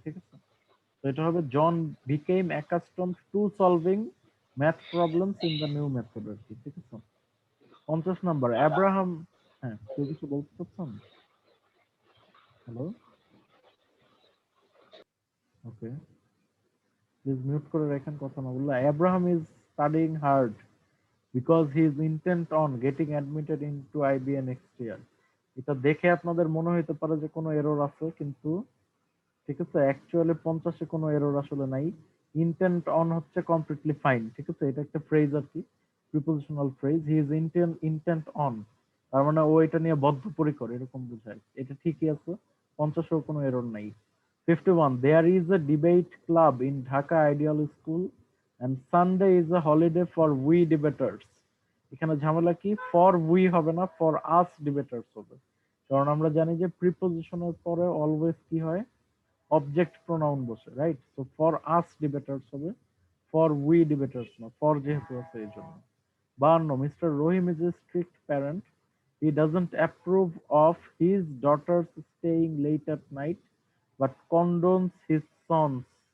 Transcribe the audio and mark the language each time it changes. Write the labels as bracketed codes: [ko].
[bn] ঠিক আছে, তো এটা হবে [en] John became accustomed to solving math problems in the new method আর কি। [bn] ঠিক আছে, 50 নাম্বার, অ্যাব্রাহাম, হ্যাঁ কেউ কিছু বলতে চাচ্ছেন? [en] hello, okay, please mute [bn] করে রাখেন, কথা না বললে। [en] Abraham is studying hard because he is intent on getting admitted into IBA next year. [bn] এটা দেখে আপনাদের মনে হইতে পারে যে কোনো এরর আছে, কিন্তু ঠিক আছে অ্যাকচুয়ালি 50-এ কোনো এরর আসলে নাই। ইন্টেন্ট অন হচ্ছে কমপ্লিটলি ফাইন, ঠিক আছে, এটা একটা ফ্রেজ আর কি, prepositional phrase. [en] he is intent on, [bn] তার মানে ও এটা নিয়ে বদ্ধপরিকর এরকম বোঝায়। এটা ঠিকই আছে, 50-এও কোনো এরর নাই। [en] 51, there is a debate club in Dhaka Ideal School and Sunday is a holiday for we debaters. [bn] এখানে ঝামেলা কি, ফর উই হবে না, [en] for us debaters [bn] হবে। কারণ আমরা জানি যে প্রিপোজিশনের পরে অলওয়েজ কি হয়, অবজেক্ট প্রোনাউন বসে, রাইট? সো [en] for us debaters [bn] হবে, [en] for we debaters [bn] না, ফর যেহেতু আছে এই জন্য। [en] 52, mister Rahim is a strict parent, he doesn't approve of his daughter's staying late at night but condones his sons.